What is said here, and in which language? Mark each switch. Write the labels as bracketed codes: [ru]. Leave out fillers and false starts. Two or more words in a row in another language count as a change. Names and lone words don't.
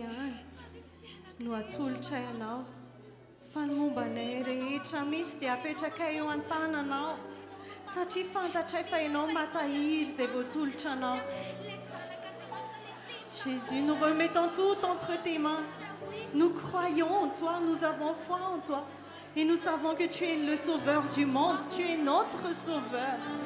[mg] ihany no atolotray anao fa ny mombanay rehetra mihitsy dia apetraka eo an-tananao satria fantatray fa ianao matahiry izay voatolotra anao. [fr] Jésus, nous remettons tout entre tes mains. Nous croyons en toi, nous avons foi en toi et nous savons que tu es le sauveur du monde, tu es notre sauveur.